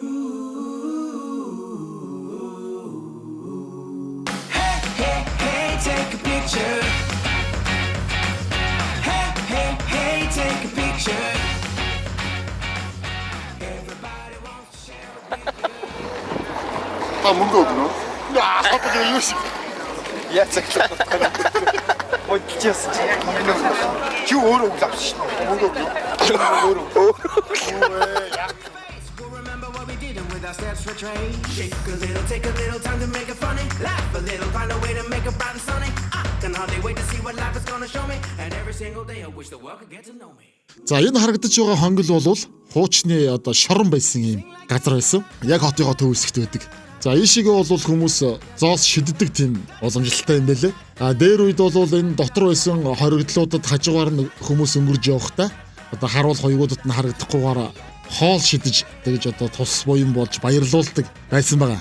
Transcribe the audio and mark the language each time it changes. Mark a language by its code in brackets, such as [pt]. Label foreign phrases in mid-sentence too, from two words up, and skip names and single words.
[en] Hey, hey, hey, take a picture. Hey, hey, hey, take a picture. Everybody wants to share a picture. [mn] Та мөнгө өгнө. Яа, хатаг юу шиг. Яа цаглаа. Бодчихсон чи яг миний үг. Чи өөрөө үг авсан шүү. Мөнгө өгнө. Өөрөө. [en] We'll remember what we did and with our steps for trade. Shake a little, take a little time to make it funny. Laugh a little, find a way to make it bright and sunny. I can hardly wait to see what life is gonna show me. And every single day I wish the world could get to know me. [mn] За энэ харагдаж байгаа хонгил бол хуучны одоо шорон байсан юм газар байсан. Яг хотынхоо төв хэсэгт байдаг. За ийшээгээ бол хүмүүс зоос шиддэг тийм боломжтой юм байлээ. А дээр үед бол энэ дотор байсан хоригдлуудад хажуугаар нь хүмүүс өнгөрж явахдаа одоо харуул хоёгуудад нь харагдахгүйгээр хоол шидэж тэгж одоо тус буян болж баярлуулдаг байсан байгаа.